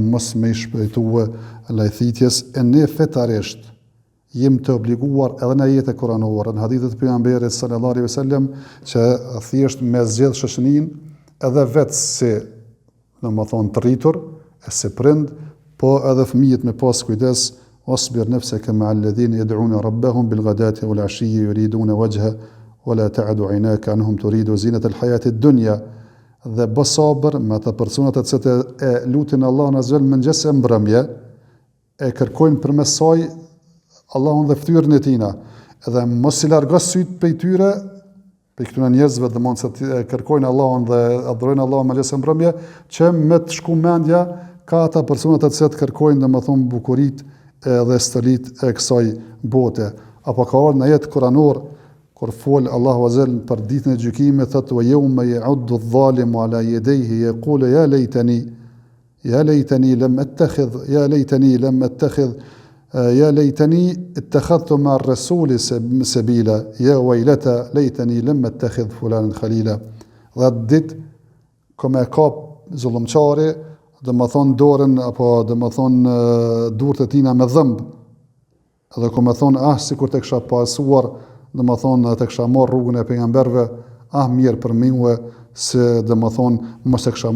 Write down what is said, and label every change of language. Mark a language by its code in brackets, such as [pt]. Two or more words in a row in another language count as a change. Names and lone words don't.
[sq] mos më i shpëtue lajthitjes, e ne fetarisht jemi të obliguar edhe në ajete kuranore, në hadithet e pejgamberit [ar] صلى الله عليه وسلم, [sq] që thjesht me zgjedh shoqërinë edhe vetë si domethënë të rritur, e si prind, po edhe fëmijët me pas kujdes, [ar] واصبر نفسك مع الذين يدعون ربهم بالغداة والعشي يريدون وجه ولا تعد عيناك عنهم تريد زينة الحياة الدنيا. [sq] Dhe bë sabër me ata personat të cilët e lutin Allahun [ar] عز وجل [sq] mëngjes e mbrëmje, e kërkojnë përmes saj Allahun dhe ftyrën e tina, edhe mos i largos syt prej tyre, prej këtyre njerëzve dhe mund se kërkojnë Allahun dhe adhurojnë Allahun mëngjes e mbrëmje, që me të shku mendja ka ata personat të cilët kërkojnë domethënë bukurit dhe stolit e kësaj bote. Apo ka ardhur në jetë kuranor kur fol Allahu [ar] عز وجل [sq] për ditën e gjykimit, thotë [ar] ويوم يعض الظالم على يديه يقول يا ليتني لم أتخذ يا ليتني اتخذت مع الرسول سبيلا يا ويلتى ليتني لم اتخذ فلانا خليلا. [sq] Dhe ditë kome kap zullumçari, domethënë dorën apo domethënë durët e tina me dhëmb. Edhe kome thonë sikur të kisha pasuar, domethënë të kisha marr rrugën e pejgamberëve, mirë për mua se domethënë mos e kisha